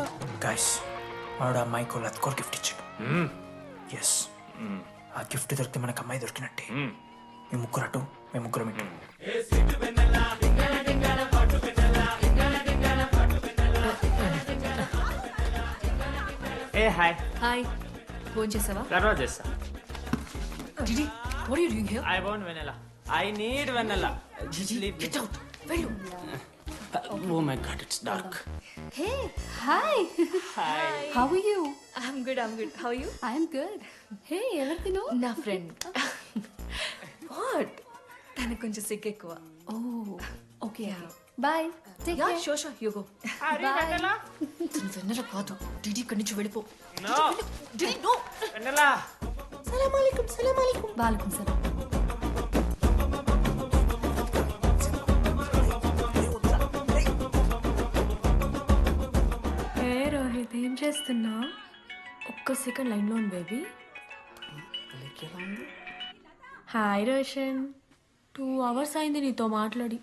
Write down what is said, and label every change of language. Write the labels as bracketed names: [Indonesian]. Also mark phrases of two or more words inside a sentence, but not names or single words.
[Telugu] గైస్ వాడు అమ్మాయికి లత్కోర్ గిఫ్ట్ ఇచ్చాడు. ఎస్, ఆ గిఫ్ట్ దొరికితే మనకు అమ్మాయి దొరికినట్టే. మీ ముగ్గురు అటు, మేము ముగ్గురం ఇటు. ఏ హాయ్. హాయ్, ఫోన్ చేసావా? తర్వాత చేస్తా. డిడి, [English] what are you doing here? I want vanilla. I need vanilla. Just leave me. Get out. వెళ్ళు. Oh my god, it's dark. Hey, hi. Hi. How are you? I'm good. How are you? I'm good. [Telugu] Hey, ఎవరు తిను? నా ఫ్రెండ్. What? తనకు కొంచెం సిగ్గు ఎక్కువ. [English] Oh, okay. Bye. Take care. Sure. You go. vanilla? [Telugu] తను వెన్నెల కాదు. డిడి ఇక్కడి నుంచి వెళ్ళిపో. [English] No. [Telugu] డిడి, [English] no. Vanilla. [Arabic] سلام عليكم. وعليكم سلام. [Telugu] రోహిత్ ఏం చేస్తున్నా? ఒక్క సెకండ్ లైన్లో ఉంది బేబీ. హాయ్ రోషన్, 2 hours అయింది నీతో మాట్లాడి.